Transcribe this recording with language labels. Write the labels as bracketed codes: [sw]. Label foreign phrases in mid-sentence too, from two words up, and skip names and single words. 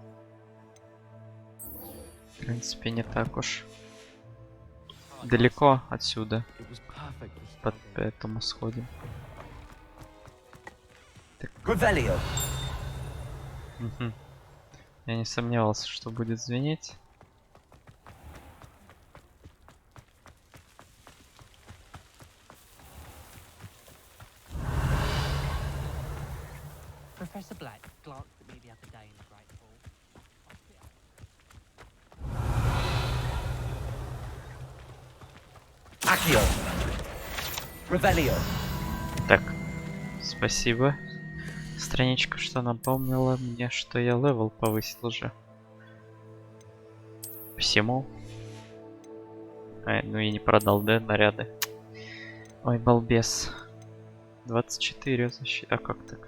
[ru] В принципе, не так уж далеко отсюда. Поэтому сходим. Revelio. Я не сомневался, что будет звенеть. [en] Professor Black glanced at me the other day in the Great Hall. [ru] Accio. Revelio. Так, спасибо. Страничка, что напомнила мне, что я левел повысил уже. Всему. Ну и не продал, да, наряды. Ой, балбес. 24 защиты. А как так?